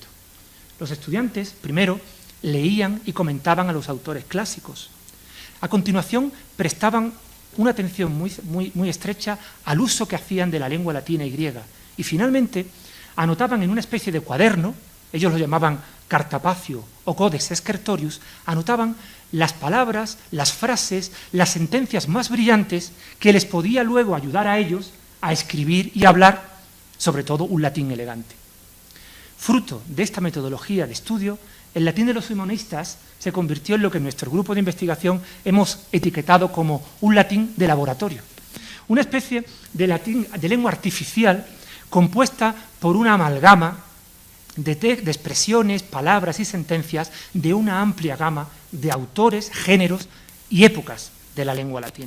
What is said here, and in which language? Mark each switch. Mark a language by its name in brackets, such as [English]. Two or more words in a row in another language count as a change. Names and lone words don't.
[Spanish] Los estudiantes, primero, leían y comentaban a los autores clásicos. A continuación, prestaban una atención muy estrecha al uso que hacían de la lengua latina y griega. Y finalmente, anotaban en una especie de cuaderno, ellos lo llamaban cartapacio o [Latin] codex scriptorius, [Spanish] anotaban las palabras, las frases, las sentencias más brillantes que les podía luego ayudar a ellos a escribir y hablar, sobre todo, un latín elegante. Fruto de esta metodología de estudio, el latín de los humanistas se convirtió en lo que en nuestro grupo de investigación hemos etiquetado como un latín de laboratorio, una especie de latín de lengua artificial compuesta por una amalgama de expresiones, palabras y sentencias de una amplia gama de autores, géneros y épocas de la lengua latina.